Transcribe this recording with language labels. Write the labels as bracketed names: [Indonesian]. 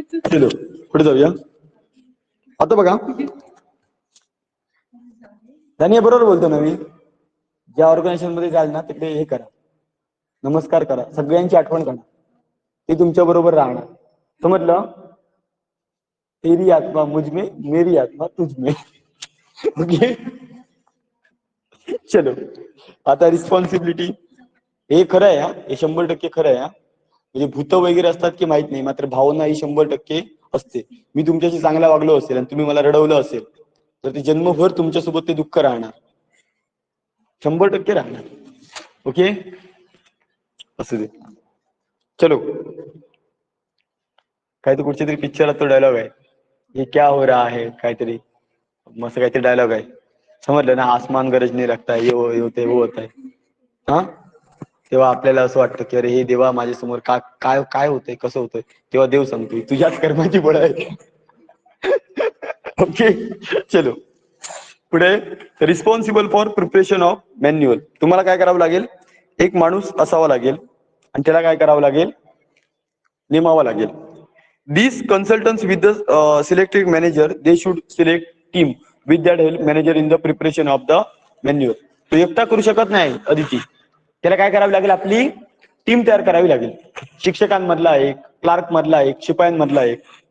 [Marathi] चलो पुढे जाऊया. आता बघा धन्य बरोबर बोलतो ना मी. ज्या ऑर्गनायझेशन मध्ये जाल ना तिकडे हे करा, नमस्कार करा, सगळ्यांची आठवण करा, ते तुमच्या बरोबर राहणार. समजलं? [Hindi] तेरी आत्मा मुझ में, मेरी आत्मा तुझ में. [Marathi] ओके चलो. आता रिस्पॉन्सिबिलिटी, हे खरं आहे हा, हे 100% खरं आहे हा. म्हणजे भूत वगैरे असतात की माहित नाही, मात्र भावना ही 100% असते. मी तुमच्याशी चांगला वागलो असेल आणि तुम्ही मला रडवलं असेल तर ते जन्मभर तुमच्यासोबत ते दुःख राहणार, 100% राहणार. ओके असू दे. चलो, काय तर कुठच्या तरी पिक्चरात तो डायलॉग आहे, [Hindi] ये क्या हो रहा है, [Marathi] काहीतरी मस्त काहीतरी डायलॉग आहे. समजलं ना? [Hindi] आसमान गरजने लगता है, [Marathi] ये होते वो होत आहे. हा तेव्हा आपल्याला असं वाटतं की अरे हे देवा माझ्यासमोर का काय काय होतंय, कसं होतंय, तेव्हा देव सांगतोय तुझ्याच कर्माची बळ आहे. ओके चलो पुढे. Responsible for preparation of manual. तुम्हाला काय करावं लागेल? एक माणूस असावा लागेल आणि त्याला काय करावं लागेल? नेमावा लागेल. [English] These consultants with the selected manager, they should select team with that help manager in the preparation of the manual. [Marathi] तो एकटा करू शकत नाही अदिती, त्याला काय करावी लागेल? आपली टीम तयार करावी लागेल. शिक्षकांमधला एक, क्लार्क मधला एक, शिपायांमधला एक.